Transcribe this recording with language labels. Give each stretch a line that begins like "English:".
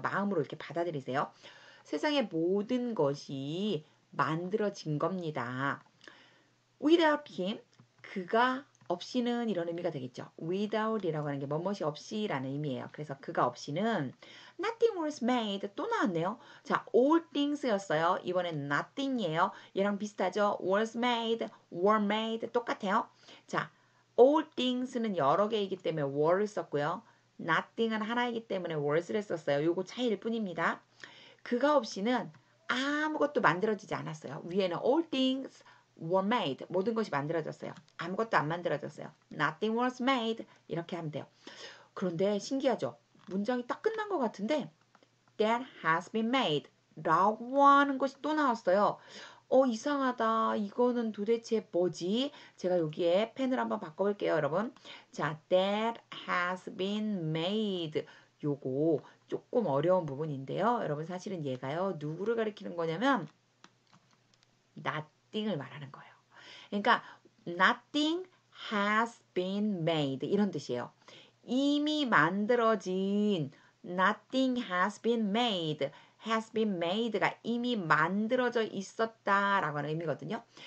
Korean: 마음으로 이렇게 받아들이세요. 세상의 모든 것이 만들어진 겁니다.
English: Without him,
Korean: 그가 없이는 이런 의미가 되겠죠. Without이라고 하는 게 뭐뭇이 없이라는 의미예요. 그래서 그가 없이는
English: nothing was made.
Korean: 또 나왔네요. 자, all things였어요. 이번엔 nothing이에요. 얘랑 비슷하죠. was made, were made 똑같아요. 자, all things는 여러 개이기 때문에 were를 썼고요. nothing은 하나이기 때문에 was를 썼어요. 요거 차이일 뿐입니다. 그가 없이는 아무것도 만들어지지 않았어요. 위에는
English: all things were made.
Korean: 모든 것이 만들어졌어요. 아무것도 안 만들어졌어요.
English: Nothing was made.
Korean: 이렇게 하면 돼요. 그런데 신기하죠? 문장이 딱 끝난 것 같은데
English: that has been made
Korean: 라고 하는 것이 또 나왔어요. 이상하다. 이거는 도대체 뭐지? 제가 여기에 펜을 한번 바꿔볼게요, 여러분.
English: 자, that has been made.
Korean: 요거 조금 어려운 부분인데요. 여러분 사실은 얘가요. 누구를 가리키는 거냐면 nothing을 말하는 거예요. 그러니까
English: nothing has been made
Korean: 이런 뜻이에요. 이미 만들어진
English: nothing has been made has been made가
Korean: 이미 만들어져 있었다라고 하는 의미거든요.